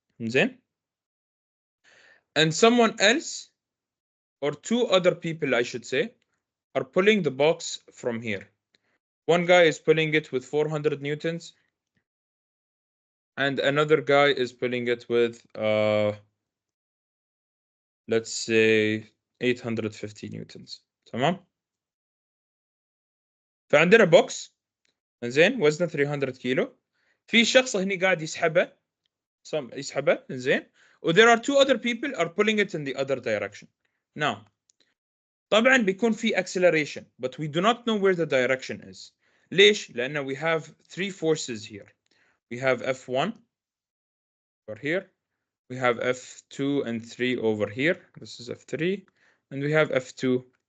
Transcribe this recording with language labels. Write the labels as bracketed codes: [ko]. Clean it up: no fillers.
[ar] زين؟ [en] And someone else, or two other people I should say, are pulling the box from here. One guy is pulling it with 400 newtons and another guy is pulling it with let's say 850 newtons. [ar] تمام؟ فعندنا بوكس زين وزنه 300 كيلو، في شخص هنا قاعد يسحبه زين، و [en] there are two other people are pulling it in the other direction. Now [ar] طبعا بيكون في [en] acceleration but we do not know where the direction is. [ar] ليش؟ لأنه [en] we have three forces here. We have F1 over here, we have F2 and 3 over here, this is F3, and we have F2